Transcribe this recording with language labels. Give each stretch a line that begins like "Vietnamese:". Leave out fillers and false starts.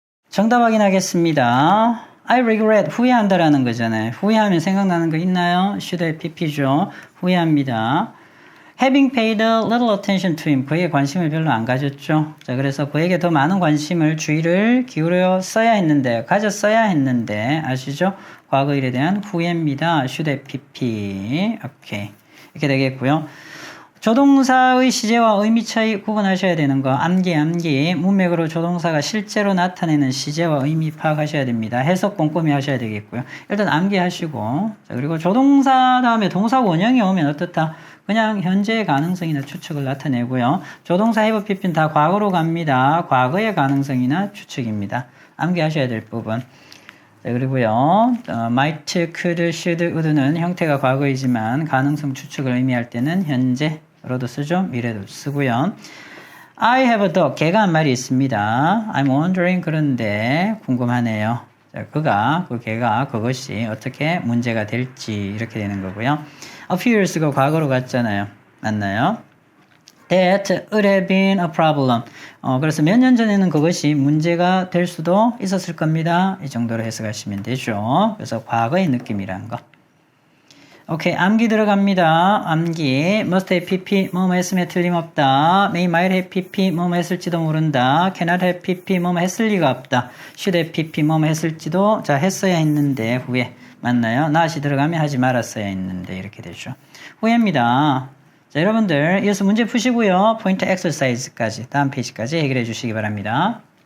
Korean: 정답 확인하겠습니다.
English: I regret,
Korean: 후회한다라는 거잖아요. 후회하면 생각나는 거 있나요? should의 pp죠. 후회합니다.
English: Having paid a little attention to him,
Korean: 그에게 관심을 별로 안 가졌죠. 자, 그래서 그에게 더 많은 관심을, 주의를 기울였어야 했는데, 가졌어야 했는데, 아시죠? 과거 일에 대한 후회입니다. should의 pp. 오케이. 이렇게 되겠고요. 조동사의 시제와 의미 차이 구분하셔야 되는 거. 암기. 문맥으로 조동사가 실제로 나타내는 시제와 의미 파악하셔야 됩니다. 해석 꼼꼼히 하셔야 되겠고요. 일단 암기하시고. 자, 그리고 조동사 다음에 동사 원형이 오면 어떻다? 그냥 현재의 가능성이나 추측을 나타내고요. 조동사 have, pp는 다 과거로 갑니다. 과거의 가능성이나 추측입니다. 암기하셔야 될 부분. 자, 그리고요. might, could, should, would는 형태가 과거이지만 가능성 추측을 의미할 때는 현재로도 쓰죠. 미래도 쓰고요.
English: I have a dog.
Korean: 걔가 한 말이 있습니다.
English: I'm wondering.
Korean: 그런데 궁금하네요. 자, 걔가 그것이 어떻게 문제가 될지 이렇게 되는 거고요.
English: A few years
Korean: 가 과거로 갔잖아요. 맞나요?
English: That would have been a problem.
Korean: 그래서 몇 년 전에는 그것이 문제가 될 수도 있었을 겁니다. 이 정도로 해석하시면 되죠. 그래서 과거의 느낌이라는 거. 오케이, 암기 들어갑니다. 암기.
English: must have pp,
Korean: 뭐뭐 했으면 틀림없다.
English: may, might have pp,
Korean: 뭐뭐 했을지도 모른다.
English: cannot have pp,
Korean: 뭐뭐 했을 리가 없다.
English: should have pp,
Korean: 뭐뭐 했을지도, 자, 했어야 했는데, 후에. 맞나요? not이 들어가면 하지 말았어야 했는데, 이렇게 되죠. 후회입니다. 자, 여러분들, 이어서 문제 푸시고요. 포인트 엑서사이즈까지, 다음 페이지까지 해결해 주시기 바랍니다.